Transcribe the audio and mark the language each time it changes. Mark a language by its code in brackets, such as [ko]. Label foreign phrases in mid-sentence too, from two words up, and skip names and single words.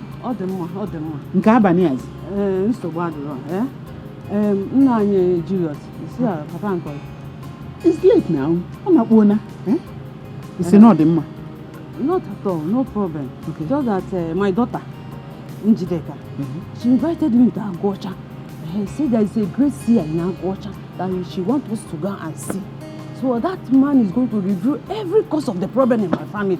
[ig] Ọ dị mma, ọ dị mma. Nke abalị azi? Nsogbu adịrọ. Nna anyị Julius, isi a papa nkọ. [en] It's late now. [ig] Ọ na-akpọ na. Isi na ọ dị mma. [en] Not at all, no problem. Okay. Just that my daughter, Njideka, she invited me to Agocha. She said there is a great seer in Agocha that she wants us to go and see. So that man is going to review every cause of the problem in my family.